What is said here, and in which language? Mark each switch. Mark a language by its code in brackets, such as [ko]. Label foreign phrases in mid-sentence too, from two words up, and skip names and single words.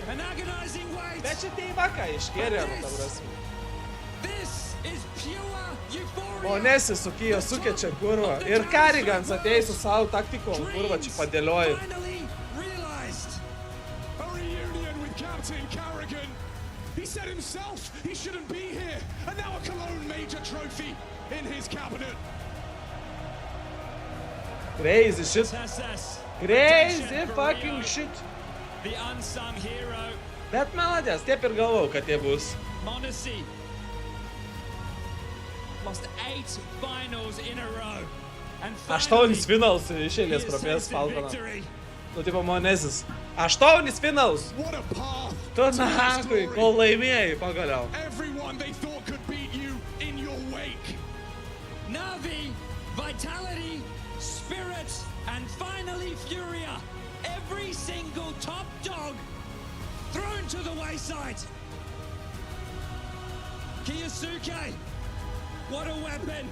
[lt] Bet čia teivaka iškėrė, ta prasme. Monezis su Kiyosuke čia, kurva. Ir Karigans ateis su savo taktikom, kurva, čia padėlioji. [en] He said himself he shouldn't be here, and now a Cologne major trophy in his cabinet. Crazy shit. Crazy fucking shit. The unsung hero. [lt] Bet melodijas, taip ir galvojau, kad jie bus. [en] Monesi lost 8 finals in a row. [lt] 8 finals iš eilės prabės Falconą. Nu, tipo Monesis. 8 finals! Tu nakui, kol laimėjai pagaliau. [en] Everyone they thought could beat you in your wake. Navi, Vitality, Spirit, and finally Furia. Every single top dog thrown to the wayside. Kiyosuke, what a weapon.